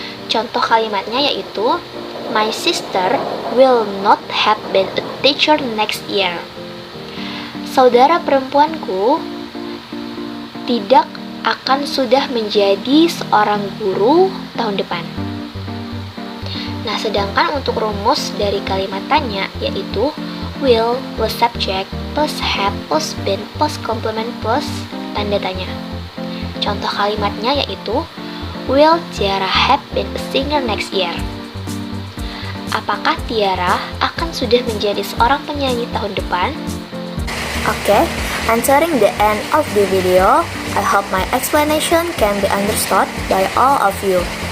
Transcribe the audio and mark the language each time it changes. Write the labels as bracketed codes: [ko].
[id] Contoh kalimatnya yaitu [en] my sister will not have been a teacher next year. [id] Saudara perempuanku tidak akan sudah menjadi seorang guru tahun depan. Nah, sedangkan untuk rumus dari kalimat tanya yaitu will plus subject plus have plus been plus complement plus tanda tanya. Contoh kalimatnya yaitu [en] will Tiara have been a singer next year? [id] Apakah Tiara akan sudah menjadi seorang penyanyi tahun depan? [en] Okay, entering the end of the video, I hope my explanation can be understood by all of you.